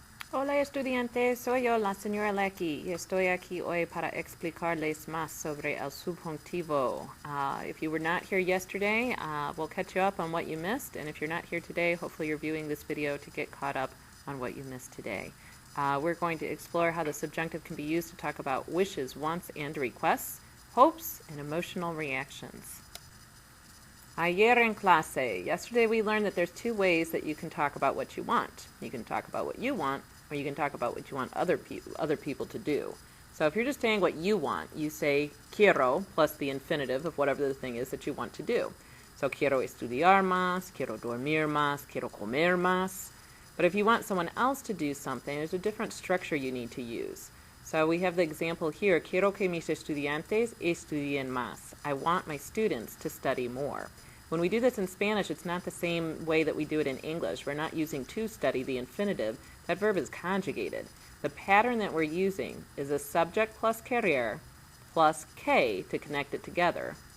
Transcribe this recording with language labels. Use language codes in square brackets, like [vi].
[es] Hola estudiantes, soy yo, la señora Lecky, y estoy aquí hoy para explicarles más sobre el subjuntivo. [en] If you were not here yesterday, we'll catch you up on what you missed, and if you're not here today, hopefully you're viewing this video to get caught up on what you missed today. We're going to explore how the subjunctive can be used to talk about wishes, wants, and requests, hopes, and emotional reactions. [es] Ayer en clase, [en] yesterday we learned that there's two ways that you can talk about what you want. You can talk about what you want, or you can talk about what you want other people to do. So if you're just saying what you want, you say quiero plus the infinitive of whatever the thing is that you want to do. [es] So quiero estudiar más, quiero dormir más, quiero comer más. [en] But if you want someone else to do something, there's a different structure you need to use. So we have the example here, [es] quiero que mis estudiantes estudien más. [en] I want my students to study more. When we do this in Spanish, it's not the same way that we do it in English. We're not using to study, the infinitive. That verb is conjugated. The pattern that we're using is a subject plus querer plus que to connect it together.